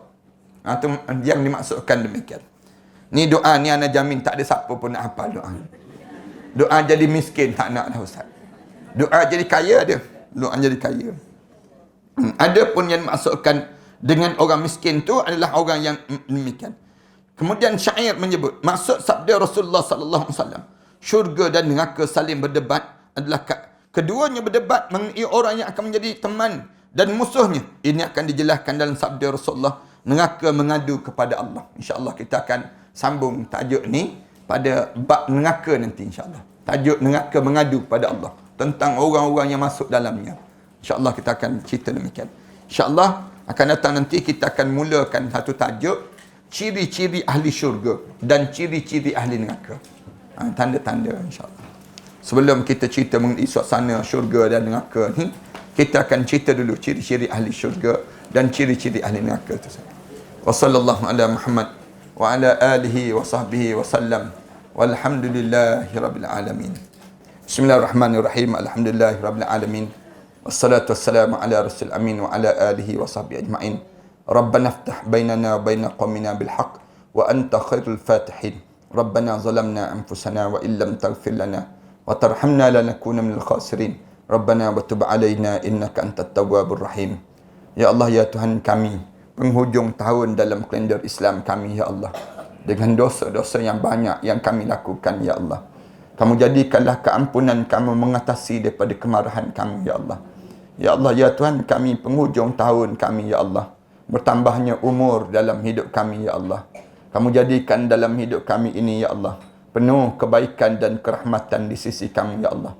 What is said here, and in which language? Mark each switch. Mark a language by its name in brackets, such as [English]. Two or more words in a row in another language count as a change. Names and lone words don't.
[Malay] Itu yang dimaksudkan demikian. Ni doa ni ana jamin tak ada siapa pun nak hafal doa. Doa jadi miskin tak nak dah Ustaz. Doa jadi kaya dia. Doa jadi kaya. Ada pun yang dimaksudkan dengan orang miskin tu adalah orang yang demikian. Kemudian syair menyebut, maksud sabda Rasulullah [Arabic] صلى الله عليه وسلم, [Malay] syurga dan neraka saling berdebat adalah keduanya berdebat mengenai orang yang akan menjadi teman dan musuhnya. Ini akan dijelaskan dalam sabda Rasulullah, neraka mengadu kepada Allah. InsyaAllah kita akan sambung tajuk ni pada bab neraka nanti insyaAllah. Tajuk neraka mengadu kepada Allah. tentang orang-orang yang masuk dalamnya. InsyaAllah kita akan cerita demikian. InsyaAllah akan datang nanti kita akan mulakan satu tajuk, ciri-ciri ahli syurga dan ciri-ciri ahli neraka. Tanda-tanda insyaAllah. Sebelum kita cerita mengenai suasana syurga dan neraka ni, kita akan cerita dulu ciri-ciri ahli syurga dan ciri-ciri ahli neraka itu. [Arabic] وصلى الله على محمد وعلى آله وصحبه وسلم. والحمد لله رب العالمين. بسم الله الرحمن الرحيم. الحمد لله رب العالمين. والصلاة والسلام على رسول أمين وعلى آله وصحبه أجمعين. ربنا افتح بيننا وبين قومنا بالحق وأنت خير الفاتحين. ربنا ظلمنا أنفسنا وإن لم تغفر لنا وترحمنا لنكونن من الخاسرين. ربنا وتب علينا إنك أنت التواب الرحيم. [Malay] Ya Allah, ya Tuhan kami, penghujung tahun dalam kalender Islam kami, ya Allah, dengan dosa-dosa yang banyak yang kami lakukan, ya Allah, kamu jadikanlah keampunan kamu mengatasi daripada kemarahan kami, ya Allah. Ya Allah, ya Tuhan kami, penghujung tahun kami, ya Allah, bertambahnya umur dalam hidup kami, ya Allah, kamu jadikan dalam hidup kami ini, ya Allah, penuh kebaikan dan kerahmatan di sisi kami, ya Allah.